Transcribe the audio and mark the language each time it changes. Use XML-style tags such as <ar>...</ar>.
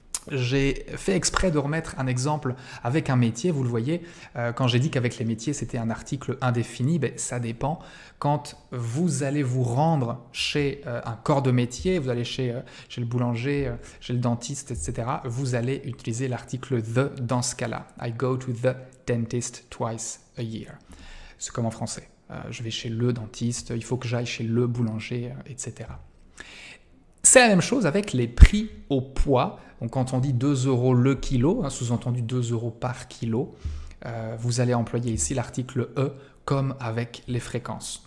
<fr>J'ai fait exprès de remettre un exemple avec un métier, vous le voyez, quand j'ai dit qu'avec les métiers c'était un article indéfini, ça dépend. Quand vous allez vous rendre chez un corps de métier, vous allez chez le boulanger, chez le dentiste, etc., vous allez utiliser l'article the dans ce cas-là.</fr> <en>I go to the dentist twice a year.</en> <fr>C'est comme en français. Je vais chez le dentiste, il faut que j'aille chez le boulanger, etc. C'est la même chose avec les prix au poids. Donc quand on dit 2 € le kilo, sous-entendu 2 € par kilo, vous allez employer ici l'article e comme avec les fréquences.</fr>